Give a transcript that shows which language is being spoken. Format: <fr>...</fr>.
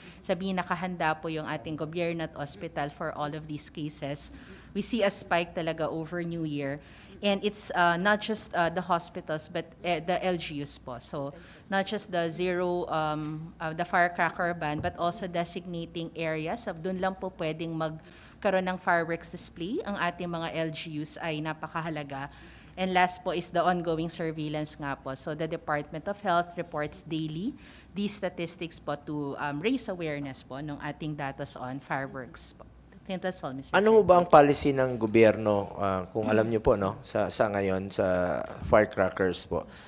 <tl>Sabihin, nakahanda po yung ating gobyerno at hospital</tl> <en>for all of these cases. We see a spike talaga over New Year. And it's not just the hospitals, but the LGUs po. So, not just the the firecracker ban, but also designating areas.</en> <tl>Doon lang po pwedeng magkaroon ng fireworks display. Ang ating mga LGUs ay napakahalaga.</tl> <en>And last po is the ongoing surveillance nga po. So, the Department of Health reports daily these statistics po to raise awareness po</en> <tl>ng ating datos</tl> <en>on fireworks po. I think that's all, Mr.</en> <tl>Ano</tl> <en>Chair.</en> <tl>ba ang policy ng gobyerno, kung alam niyo po, sa ngayon, sa firecrackers po?</tl>